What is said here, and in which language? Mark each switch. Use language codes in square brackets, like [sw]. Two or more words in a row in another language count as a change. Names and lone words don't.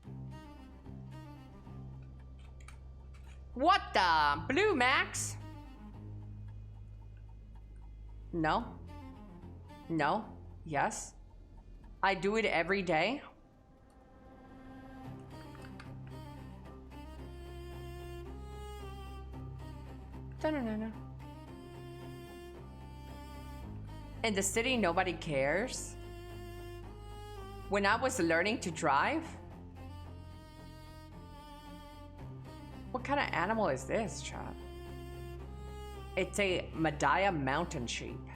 [en] What the? Blue Max? No. No. Yes. I do it every day. Da-na-na-na. In the city, nobody cares. When I was learning to drive? What kind of animal is this, Chad? It's a Madaya mountain sheep.